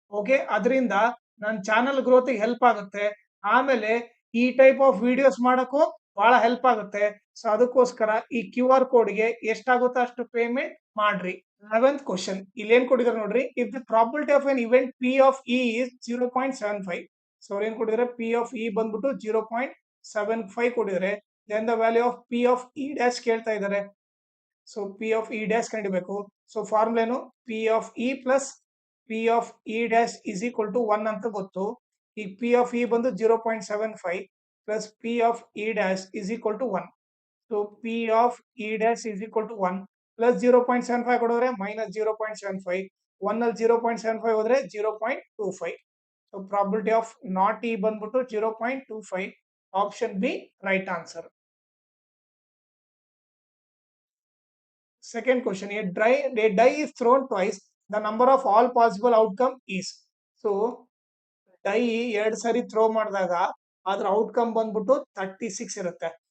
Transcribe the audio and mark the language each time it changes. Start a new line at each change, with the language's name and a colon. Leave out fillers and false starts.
Kannada: Okay, ಅದರಿಂದ ನನ್ನ channel growth help ಆಗುತ್ತೆ. ಆಮೇಲೆ ಈ ಟೈಪ್ ಆಫ್ ವಿಡಿಯೋಸ್ ಮಾಡಕ್ಕೂ ಬಹಳ ಹೆಲ್ಪ್ ಆಗುತ್ತೆ. ಸೊ ಅದಕ್ಕೋಸ್ಕರ ಈ QR ಕೋಡ್ ಗೆ ಎಷ್ಟಾಗುತ್ತೋ ಅಷ್ಟು ಪೇಮೆಂಟ್ ಮಾಡ್ರಿ.
English: 11th question
Kannada: ಇಲ್ಲಿ ಏನ್ ಕೊಟ್ಟಿದ್ದಾರೆ ನೋಡ್ರಿ.
English: If the probability of an event P of E is 0.75.
Kannada: So ಅವ್ರು ಏನ್ ಕೊಟ್ಟಿದ್ದಾರೆ? P of E ಬಂದ್ಬಿಟ್ಟು 0.75 ಕೊಟ್ಟಿದ್ದಾರೆ.
English: then the value of P of E dash
Kannada: ಕೇಳ್ತಾ ಇದ್ದಾರೆ.
English: So P of E dash ಕಂಡಿಬೇಕು. So formula ಏನು? P of E plus P of E dash is equal to 1 ಅಂತ ಗೊತ್ತು. ಈಗ P of E ಬಂದು 0.75 plus P of E dash is equal to 1. So P of E dash is equal to 1 plus 0.75 ಕೊಡಿದ್ರೆ minus 0.75.
Kannada: 1 ಅಲ್ಲಿ 0.75 ಹೋದ್ರೆ 0.25.
English: So probability of not E ಬಂದ್ಬಿಟ್ಟು 0.25. Option B right answer. Second question, a die is thrown twice. The number of all possible outcome is.
Kannada: So dye 2 ಸರಿ throw ಮಾಡಿದಾಗ ಅದ್ರ outcome ಬಂದ್ಬಿಟ್ಟು 36 ಇರುತ್ತೆ.